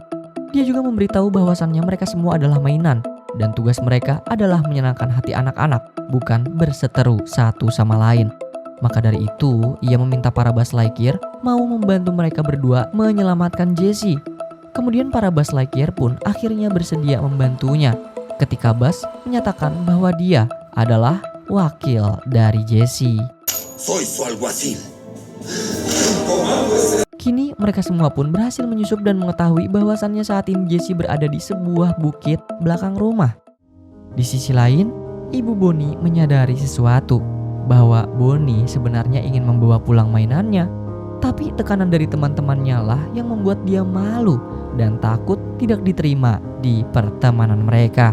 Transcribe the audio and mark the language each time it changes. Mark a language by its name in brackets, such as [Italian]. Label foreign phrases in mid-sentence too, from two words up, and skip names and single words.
[Indonesian] Dia juga memberitahu bahwasannya mereka semua adalah mainan, dan tugas mereka adalah menyenangkan hati anak-anak, bukan berseteru satu sama lain. Maka dari itu, ia meminta para Buzz Lightyear mau membantu mereka berdua menyelamatkan Jesse. Kemudian para Buzz Lightyear pun akhirnya bersedia membantunya, ketika Buzz menyatakan bahwa dia adalah wakil dari Jesse. [Spanish] Soy su alguacil. [Indonesian] Kini mereka semua pun berhasil menyusup dan mengetahui bahwasannya saat ini Jesse berada di sebuah bukit belakang rumah. Di sisi lain, Ibu Bonnie menyadari sesuatu, bahwa Bonnie sebenarnya ingin membawa pulang mainannya, tapi tekanan dari teman-temannya lah yang membuat dia malu dan takut tidak diterima di pertemanan mereka.